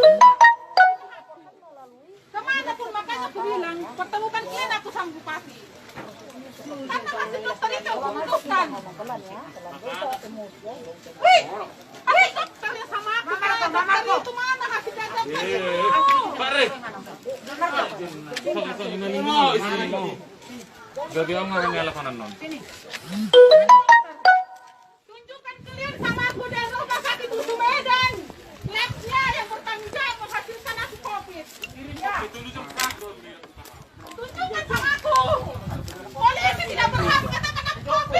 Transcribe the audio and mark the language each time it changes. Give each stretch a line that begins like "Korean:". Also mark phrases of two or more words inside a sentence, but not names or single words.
Indonesian: Kemana pun makanya aku bilang, pertemukan kalian aku sama bupati. Karena hasil dokter itu aku putuskan. Wih, ada dokter yang sama aku. Dokter itu mana hasil dokter? Pak Rey. Gagi ang nga nyalakan non. Tunjukkan kalian sama aku dari rumah sakit Usu Medan. Labnya yang bertanggung jawab menghasilkan aku COVID. Tunjukkan sama aku. Polisi tidak berhak mengatakan aku COVID.